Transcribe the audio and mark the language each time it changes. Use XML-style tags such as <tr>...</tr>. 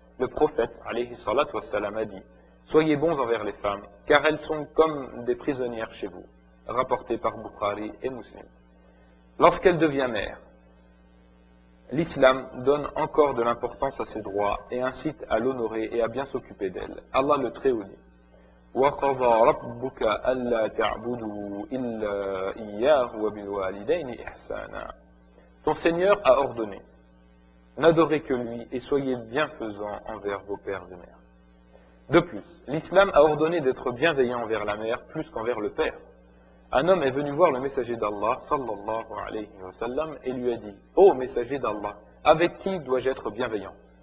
<fr>Le prophète,</fr> <ar>alayhi salatu wassalam,</ar> <fr>a dit: soyez bons envers les femmes, car elles sont comme des prisonnières chez vous. Rapporté par Bukhari et Muslim. Lorsqu'elle devient mère, l'islam donne encore de l'importance à ses droits et incite à l'honorer et à bien s'occuper d'elle. Allah le Très-Haut dit:</fr> <ar>وَقَضَى رَبُّكَ أَلَّا تَعْبُدُوا إِلَّا إِيَّاهُ وَبِالْوَالِدَيْنِ إِحْسَانًا.</ar> <fr>Ton Seigneur a ordonné: n'adorez que lui et soyez bienfaisants envers vos pères et mères. De plus, l'islam a ordonné d'être bienveillant envers la mère plus qu'envers le père. Un homme est venu voir le messager d'Allah,</fr> <ar>sallallahu alayhi wa sallam,</ar> <fr>et lui a dit: ô messager d'Allah, avec qui dois-je être bienveillant?</fr>